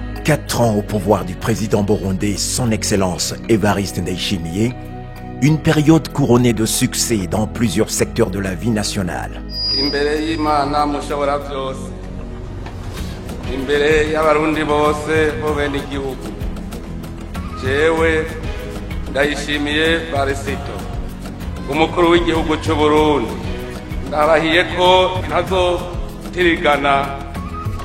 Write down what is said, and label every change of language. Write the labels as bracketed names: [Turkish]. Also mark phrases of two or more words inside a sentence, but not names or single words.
[French] 4 ans au pouvoir du président burundais, son Excellence Evariste Ndayishimiye, une période couronnée de succès dans plusieurs secteurs de la vie nationale. [Rundi] Imbere y'Imana mushobora byose, imbere y'abarundi bose bo bene igihugu, jewe Ndayishimiye Varisito, umukuru w'igihugu cy'u Burundi, ndarahiye ko ntazotirigana ku